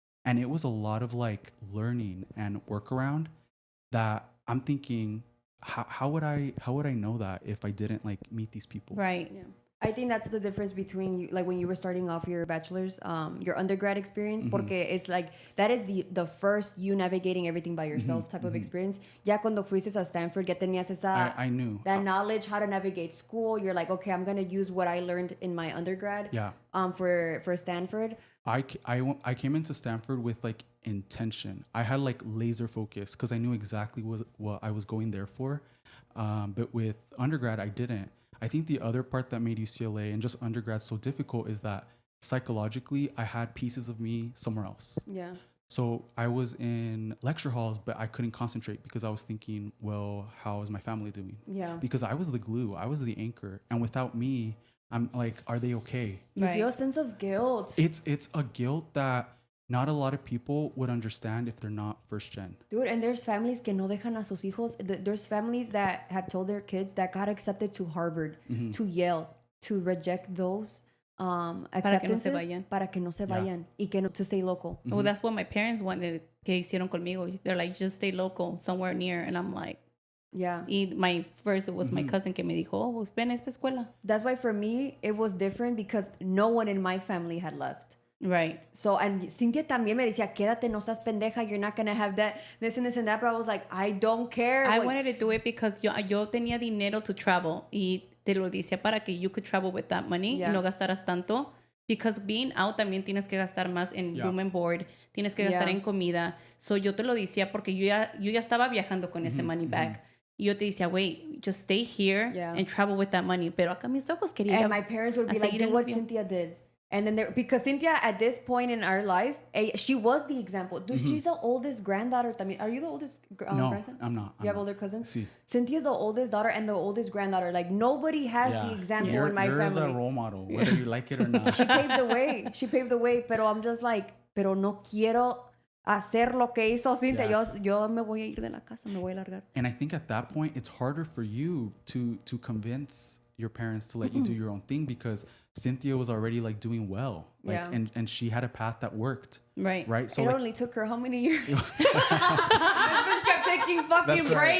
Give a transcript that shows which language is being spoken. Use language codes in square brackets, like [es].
[en] And it was a lot of like learning and workaround that I'm thinking, how would I know that if I didn't like meet these people? Right. Yeah. I think that's the difference between you, like when you were starting off your bachelor's, your undergrad experience, [es] porque [en] it's like that is the first you navigating everything by yourself type of experience. [es] Ya cuando fuiste a Stanford, ya tenías esa [en] I knew that knowledge how to navigate school. You're like, okay, I'm gonna use what I learned in my undergrad. Yeah. For Stanford. I came into Stanford with like intention. I had like laser focus because I knew exactly what I was going there for. But with undergrad, I didn't. I think the other part that made UCLA and just undergrad so difficult is that psychologically, I had pieces of me somewhere else. Yeah. So I was in lecture halls, but I couldn't concentrate because I was thinking, well, how is my family doing? Yeah. Because I was the glue, I was the anchor. And without me, I'm like, are they okay? You Right. feel a sense of guilt. It's a guilt that not a lot of people would understand if they're not first gen. Dude, and there's families [es] que no dejan a sus hijos. [en] There's families that have told their kids that got accepted to Harvard, to Yale, to reject those acceptances [es] para que no se vayan y que no, [en] to stay local. Well, that's what my parents wanted [es] que hicieron conmigo. [en] They're like, just stay local, somewhere near. And I'm like, Yeah. [es] y [en] my first, it was my cousin [es] que me dijo, oh, pues ven a esta escuela. [en] That's why for me, it was different because no one in my family had left. Right. So, and Cynthia [es] también me decía, quédate, no seas pendeja, [en] you're not going to have that, this and that. But I was like, I don't care. I wanted to do it because [es] yo tenía dinero [en] to travel [es] y te lo decía para que [en] you could travel with that money [es] y no gastaras tanto. [en] Because being out [es] también tienes que gastar más en [en] room and board, [es] tienes que gastar en comida. So yo te lo decía porque yo ya estaba viajando con ese [en] money bag. [es] Y yo te decía, [en] wait, just stay here and travel with that money. [es] Pero acá mis ojos querían. [en] And my parents would be like, do what Cynthia did. And then because Cynthia at this point in our life, she was the example. Dude, she's the oldest granddaughter. Are you the oldest grandson? No, I'm not. You have older cousins? [es] Sí. [en] Cynthia's the oldest daughter and the oldest granddaughter. Like nobody has the example in my family. You're the role model, whether you like it or not. She paved the way. She paved the way. [es] Pero [en] I'm just like, [es] pero no quiero hacer lo que hizo Cynthia. Yo me voy a ir de la casa, me voy a largar. [en] And I think at that point, it's harder for you to convince your parents to let you do your own thing because Cynthia was already like doing well, like, and she had a path that worked. Right. So it only took her how many years? This bitch kept taking fucking breaks.